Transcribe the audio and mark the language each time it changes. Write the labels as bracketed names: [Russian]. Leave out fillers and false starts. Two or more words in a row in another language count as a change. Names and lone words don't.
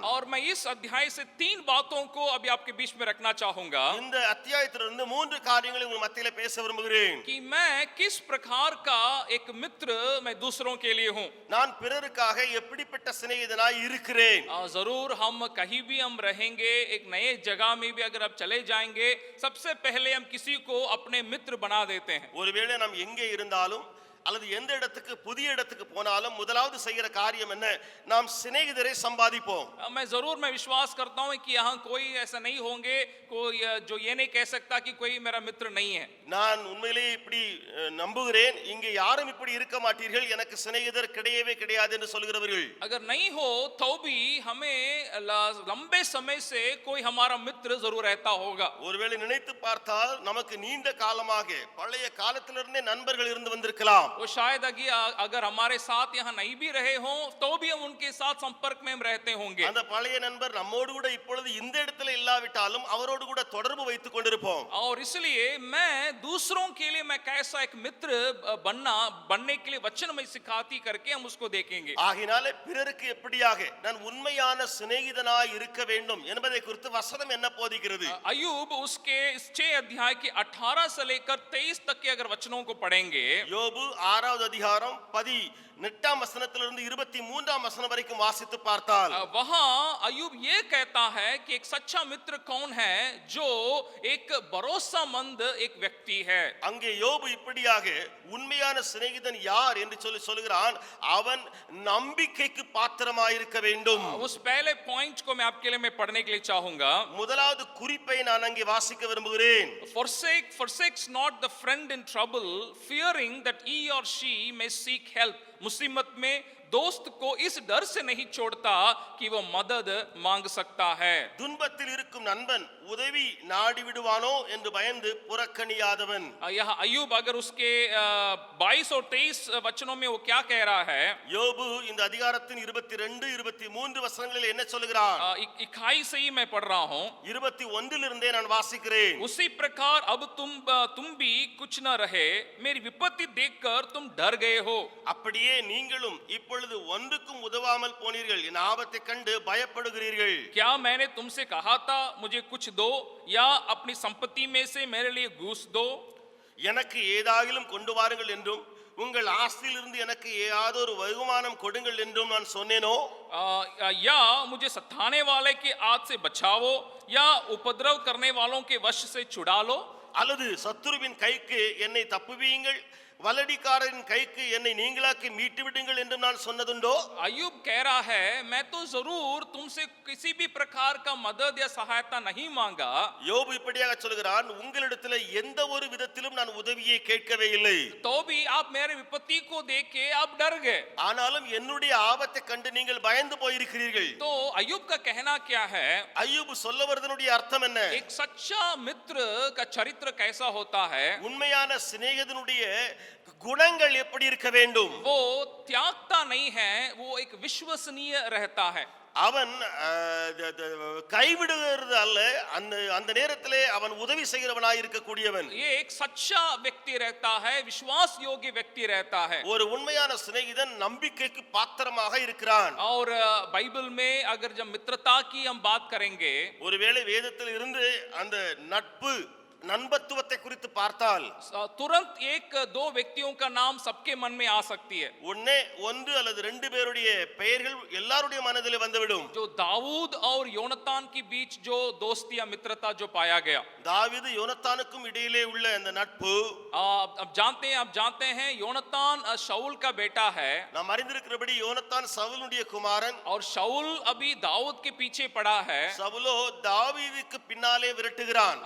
[Hindi] और मैं इस अध्याय से 3 बातों को अभी आपके बीच में रखना चाहूंगा. [Tamil] இந்த அத்தியாயத்திலிருந்து 3 காரியங்களை உங்கள் மத்தியிலே பேச விரும்புகிறேன். [Hindi] कि मैं किस प्रकार का एक मित्र मैं दूसरों के लिए हूँ. [Tamil] நான் பிறருக்காக எப்படிப்பட்ட சிநேகிதனாய் இருக்கிறேன். [Hindi] जरूर हम कहीं भी हम रहेंगे एक नए जगह में भी अगर आप चले जाएंगे सबसे पहले हम किसी को अपने मित्र बना देते हैं. [Tamil] ஒருவேளை நாம் எங்கே இருந்தாலும் அல்லது எந்த இடத்துக்கு புதிய இடத்துக்கு போனாலும் முதலாவது செய்கிற காரியம் என்ன? நாம் சிநேகிதரை சம்பாதிப்போம். [Hindi] मैं विश्वास करता हूं कि यहाँ कोई ऐसा नहीं होंगे कोई जो ये नहीं कह सकता कि कोई मेरा मित्र नहीं है. [Tamil] நான் உண்மையிலேயே இப்படி நம்புகிறேன். இங்கே யாரும் இப்படி இருக்க மாட்டீர்கள், எனக்கு சிநேகிதர் கிடையவே கிடையாது என்று சொல்கிறவர்கள். [Hindi] अगर नहीं हो तो भी हमें लंबे समय से कोई हमारा मित्र जरूर रहता होगा. [Tamil] ஒருவேளை நினைத்து பார்த்தால் நமக்கு நீண்ட காலமாக பழைய காலத்திலிருந்தே நண்பர்கள் இருந்து வந்திருக்கலாம். [Hindi] वो शायद अगर हमारे साथ यहाँ नहीं भी रहे हों तो भी हम उनके साथ संपर्क में हम रहते होंगे. [Tamil] அந்த பழைய நண்பர் நம்மோடு கூட இப்பொழுது இந்த இடத்துல இல்லாவிட்டாலும் அவரோடு கூட தொடர்பு வைத்துக் கொண்டிருப்போம். [Hindi] और इसलिए मैं दूसरों के लिए मैं कैसा एक मित्र बनने के लिए वचन में सिखाती करके हम उसको देखेंगे. [Tamil] ஆகினாலே பிறருக்கு எப்படியாக நான் உண்மையான சிநேகிதனாய் இருக்க வேண்டும் என்பதை குறித்து வசனம் என்ன போதிக்கிறது? [Hindi] अय्यूब उसके इस 6 अध्याय के 18 से लेकर 23 तक के अगर वचनों को पढ़ेंगे, [Tamil] யோபு 6வது அதிகாரம் 18ஆம் வசனத்திலிருந்து 23ஆம் வசனம் வரைக்கும் வாசித்து பார்த்தால் [Hindi] वहां अय्यूब ये कहता है कि एक सच्चा मित्र कौन है, जो एक भरोसामंद एक व्यक्ति है. [Tamil] அங்கே யோபு இப்படியாக உண்மையான சிநேகிதன் யார் என்று சொல்லுகிறான். அவன் நம்பிக்கைக்கு பாத்திரமாய் இருக்க வேண்டும். [Hindi] उस पहले पॉइंट को मैं आपके लिए मैं पढ़ने के लिए चाहूंगा. [Tamil] முதலாவது குறிப்பை நான் அங்கே வாசிக்க விரும்புகிறேன். [English] forsakes not the friend in trouble, fearing that he or she may seek help. [Hindi] मुसीबत में दोस्त को इस डर से नहीं छोड़ता कि वो मदद मांग सकता है. [Tamil] துன்பத்தில் இருக்கும் நண்பன் உதவி நாடி விடுவானோ என்று பயந்து புறக்கணியாதவன். [Hindi] यह अय्यूब अगर उसके 22 और 23 वचनों में वो क्या कह रहा है? [Tamil] யோபு இந்த அதிகாரத்தின் 22 23 வசனங்களில் என்ன சொல்கிறான்? [Hindi] 21 से ही मैं पढ़ रहा हूं. [Tamil] 21 இருந்தே நான் வாசிக்கிறேன். [Hindi] उसी प्रकार अब तुम भी कुछ न रहे, मेरी विपत्ति देखकर तुम डर गए हो. [Tamil] அப்படியே நீங்களும் இப்பொழுது ஒன்றுக்கும் உதவாமல் போனீர்கள், என் ஆபத்தை கண்டு பயப்படுகிறீர்கள். [Hindi] क्या मैंने तुमसे कहा था मुझे कुछ दो, या अपनी संपत्ति में से मेरे लिए घूस दो? [Tamil] எனக்கு ஏதாகிலும் கொண்டு வாருங்கள் என்றும் உங்கள் ஆஸ்தியிலிருந்து எனக்கு ஏதொரு வருமானம் கொடுங்கள் என்றும் நான் சொன்னேனோ? [Hindi] या मुझे सताने वाले के हाथ से बचाओ, या उपद्रव करने वालों के वश से छुड़ा लो? [Tamil] அல்லது சத்துருவின் கைக்கு என்னை தப்புவியுங்கள், வலடிக்காரரின் கைக்கு என்னை நீங்களாக்கி மீட்டு விடுங்கள் என்று நான் சொன்னதுண்டோ? [Hindi] अय्यूब कह रहा है, मैं तो जरूर तुमसे किसी भी प्रकार का मदद या सहायता नहीं मांगा. [Tamil] யோபு இப்படியாக சொல்கிறான், உங்களிடத்தில் எந்த ஒரு விதத்திலும் நான் உதவியை கேட்கவே இல்லை. [Hindi] तो भी आप मेरे विपत्ति को देख के आप डर गए. [Tamil] ஆனாலும் என்னுடைய ஆபத்தை கண்டு நீங்கள் பயந்து போயிருக்கிறீர்கள். [Hindi] तो अय्यूब का कहना क्या है? [Tamil] அய்யூப் சொல்ல வருவதனுடைய அர்த்தம் என்ன? [Hindi] एक सच्चा मित्र का चरित्र कैसा होता है? [Tamil] உண்மையான சிநேகிதனுடைய குணங்கள் எப்படி இருக்க வேண்டும்? [Hindi] वो त्यागता नहीं है, वो एक विश्वसनीय रहता है. [Tamil] அவன் கைவிடுகிறது அல்ல, அந்த நேரத்திலே அவன் உதவி செய்கிறவனாய் இருக்கக்கூடியவன். [Hindi] ये एक सच्चा व्यक्ति रहता है, विश्वास योग्य व्यक्ति रहता है. [Tamil] ஒரு உண்மையான சிநேகிதன் நம்பிக்கைக்கு பாத்திரமாக இருக்கிறான். [Hindi] और बाइबल में अगर जब मित्रता की हम बात करेंगे, [Tamil] ஒருவேளை வேதத்தில் இருந்து அந்த நட்பு நண்பத்துவத்தை குறித்து பார்த்தால் [Hindi] तुरंत एक दो व्यक्तियों का नाम सबके मन में आ सकती है. [Tamil] ஒன்று அல்லது ரெண்டு பேருடைய பெயர்கள் எல்லாருடைய மனதிலே வந்துவிடும். [Hindi] जो दाऊद और योनातान के बीच जो दोस्ती या मित्रता जो पाया गया, [Tamil] தாவீது யோனத்தானுக்கும் இடையிலே உள்ள அந்த நட்பு, [Hindi] आप जानते हैं योनातान शाऊल का बेटा है. [Tamil] நாம் அறிந்திருக்கிறபடி யோனத்தான் சவுலுடைய குமாரன். [Hindi] और शाऊल अभी दाऊद के पीछे पड़ा है. [Tamil] சவுலோ தாவீதுக்கு பின்னாலே விரட்டுகிறான்.